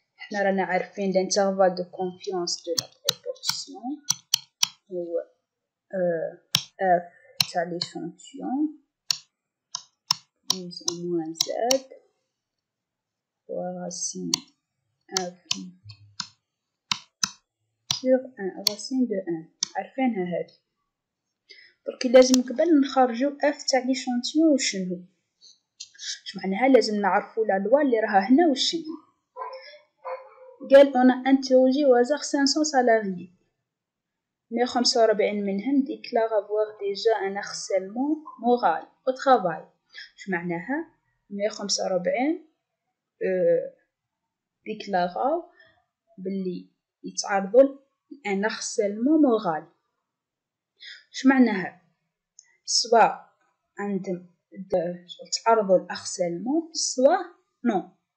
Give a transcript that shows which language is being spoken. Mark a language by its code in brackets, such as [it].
[fr] Nous avons l'intervalle de confiance de la proportion ou f [ar] تاع [fr] l'échantillon plus ou moins z fois racine f sur 1 racine de 1. [ar] عارفينها هذه. درك لازم قبل نخرجوا f تاع l'échantillon وشنو. اش معناها لازم نعرفوا لا لوا اللي راها هنا وشنو. قال [fr] on a interrogé au hasard 500 salariés. 145 [ar] منهم [fr] déclarent avoir déjà un harcèlement moral au travail. [ar] اش معناها 145 [fr] déclarent [ar] باللي يتعرضوا [fr] un harcèlement moral. [ar] اش معناها سواء عندهم تعرضوا للharcèlement سواء نو.